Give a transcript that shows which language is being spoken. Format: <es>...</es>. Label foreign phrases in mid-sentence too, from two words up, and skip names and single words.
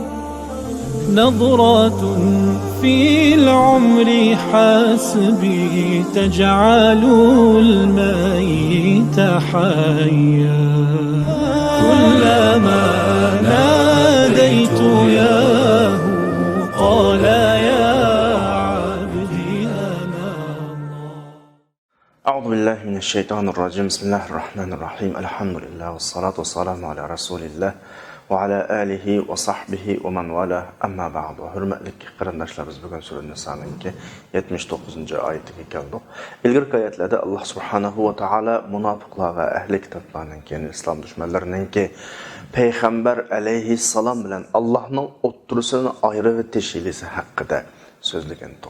<ar>نظرة في العمر حسبي تجعل الميت حيا كلما ناديت ياه قال يا عبدي أنا الله. أعوذ بالله من الشيطان الرجيم. بسم الله الرحمن الرحيم. الحمد لله والصلاة والسلام على رسول الله وعلى آله وصحبه ومن والاه. أما بعد.</ar> <uz>Hürmetli qarindoshlarimiz, bugun sura Nisoning 79-oyatiga keldik. Ilgirki oyatlarda Alloh</uz> <ar>سبحانه وتعالى</ar> <uz>munofiqlar va ahli kitoblarning, ya'ni islom dushmanlarining payg'ambar alayhissalom bilan Allohning o'ttirisini ayirib o'tishilisi haqida so'zlagan to'q.</uz>